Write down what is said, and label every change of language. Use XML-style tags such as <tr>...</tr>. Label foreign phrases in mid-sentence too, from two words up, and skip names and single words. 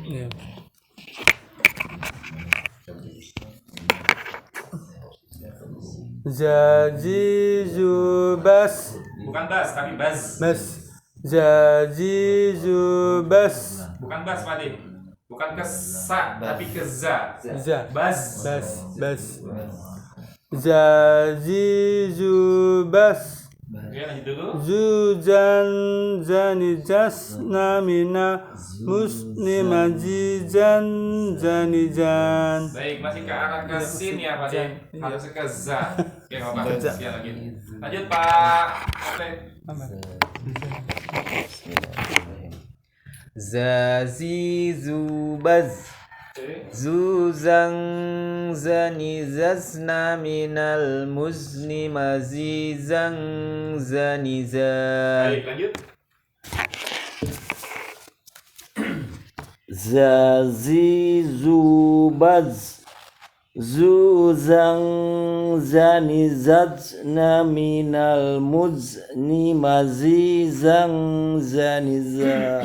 <id>Zazizubas, Bukan bas, tapi baz. bas. Zazizubas, Bukan bas, Pak Adi. Bukan ke sa, tapi ke za. za, Baz. bas, bas. Zazizubas. Oke, lanjut dulu. Zuzan zani jasna mina musni majizan zanijan. Baik, masih ke arah ke sin ya, Pak Adi. Harus ke za. Oke, nggak apa-apa. Sekian lagi. Lanjut, Pak. Oke. Zazizubaz Zuzang zani zazna minal muzni mazizang zaniza. Baik, lanjut. Zazizubaz Zuzang zani zazna minal muzni mazizang zaniza.</id>